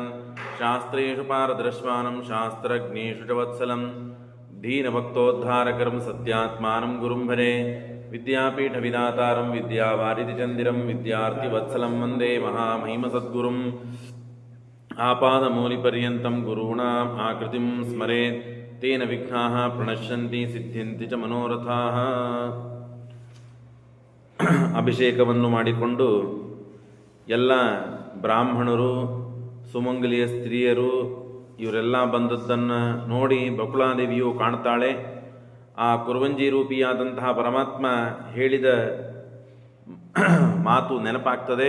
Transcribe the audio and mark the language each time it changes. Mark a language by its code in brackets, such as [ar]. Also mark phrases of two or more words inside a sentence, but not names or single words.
[sa] ಶಾಸ್ತ್ರೇಷು ಪಾರದರ್ಶ್ವಾನಂ ಶಾಸ್ತ್ರಜ್ಞೇಷು ಚ ವತ್ಸಲಂ ದೀನಭಕ್ತೋದ್ಧಾರಕರಂ ಸತ್ಯಾತ್ಮಾನಂ ಗುರುಂ ಭಜೆ. ವಿದ್ಯಾಪೀಠವಿದಾತಾರಂ ವಿದ್ಯಾವಾರಿಧಿಚಂದಿರಂ ವಿದ್ಯಾರ್ಥಿವತ್ಸಲಂ ವಂದೇ ಮಹಾಮಹಿಮಸದ್ಗುರುಂ. ಆಪಾದಮೂಲಿಪರ್ಯಂతం ಗುರುಣಾಂ ಆಕೃತಿಂ ಸ್ಮರೇತ್ ತೇನ ವಿಘ್ನಾಃ ಪ್ರಣಶ್ಯಂತಿ ಸಿದ್ಧ್ಯಂತಿ ಚ ಮನೋರಥಾಃ. [kn] ಅಭಿಷೇಕವನ್ನು ಮಾಡಿಕೊಂಡು ಎಲ್ಲ ಬ್ರಾಹ್ಮಣರು ಸುಮಂಗಲಿಯ ಸ್ತ್ರೀಯರು ಇವರೆಲ್ಲ ಬಂದದ್ದನ್ನು ನೋಡಿ ಬಕುಳಾದೇವಿಯು ಕಾಣ್ತಾಳೆ. ಆ ಕುರುವಂಜಿ ರೂಪಿಯಾದಂತಹ ಪರಮಾತ್ಮ ಹೇಳಿದ ಮಾತು ನೆನಪಾಗ್ತದೆ.